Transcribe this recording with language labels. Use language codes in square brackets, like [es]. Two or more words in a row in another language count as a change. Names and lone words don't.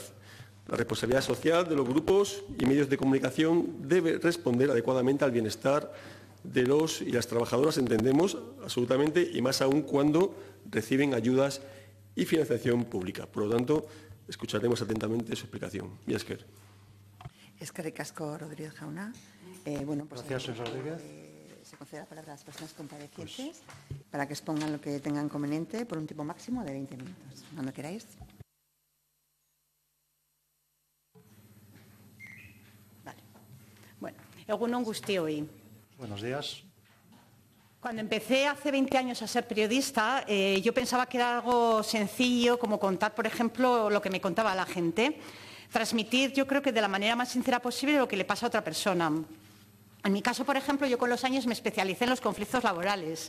[es] La responsabilidad social de los grupos y medios de comunicación debe responder adecuadamente al bienestar de los y las trabajadoras, entendemos, absolutamente, y más aún cuando reciben ayudas y financiación pública. Por lo tanto, escucharemos atentamente su explicación. [eu] Miesker. Eskerrik asko, Rodríguez Jauna. [es] Gracias, señor Rodríguez. Se concede la palabra a las personas comparecientes para que expongan lo que tengan conveniente por un tiempo máximo de 20 minutos. Cuando queráis. Vale. [eu] Egun on guztioi. [es] Buenos días. Cuando empecé hace 20 años a ser periodista, yo pensaba que era algo sencillo, como contar, por ejemplo, lo que me contaba la gente. Transmitir, yo creo que de la manera más sincera posible lo que le pasa a otra persona. En mi caso, por ejemplo, yo con los años me especialicé en los conflictos laborales.